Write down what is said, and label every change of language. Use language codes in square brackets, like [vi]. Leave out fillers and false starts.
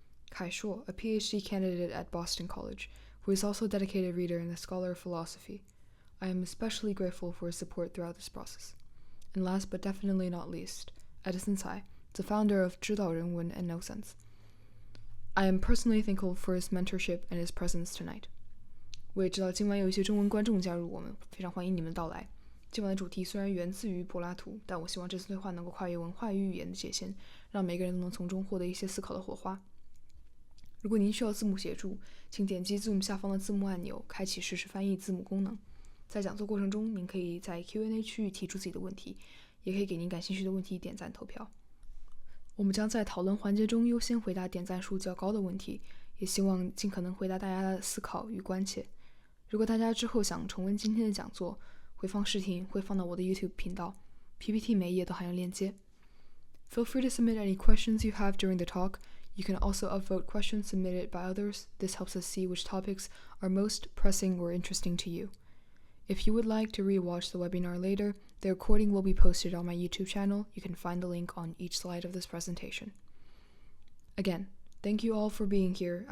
[en] Kai Shuo, a PhD candidate at Boston College, who is also a dedicated reader and a scholar of philosophy. I am especially grateful for his support throughout this process. And last but definitely not least, Edison Tsai, the founder of 知道人文 and No Sense. I am personally thankful for his mentorship and his presence tonight. [zh] 我也知道今晚有一些中文观众加入我们，非常欢迎你们的到来。今晚的主题虽然源自于柏拉图，但我希望这次对话能够跨越文化与语言的界限，让每个人都能从中获得一些思考的火花。如果您需要字幕协助，请点击 Zoom 下方的字幕按钮，开启实时翻译字幕功能。在讲座过程中，您可以在 Q&A 区域提出自己的问题，也可以给您感兴趣的问题点赞投票。我们将在讨论环节中优先回答点赞数较高的问题，也希望尽可能回答大家的思考与关切。如果大家之后想重温今天的讲座，回放视频会放到我的 YouTube 频道 PPT 每一页都含有链接。 [en] Feel free to submit any questions you have during the talk. You can also upvote questions submitted by others. This helps us see which topics are most pressing or interesting to you. If you would like to re-watch the webinar later, the recording will be posted on my YouTube channel. You can find the link on each slide of this presentation. Again, thank you all for being here.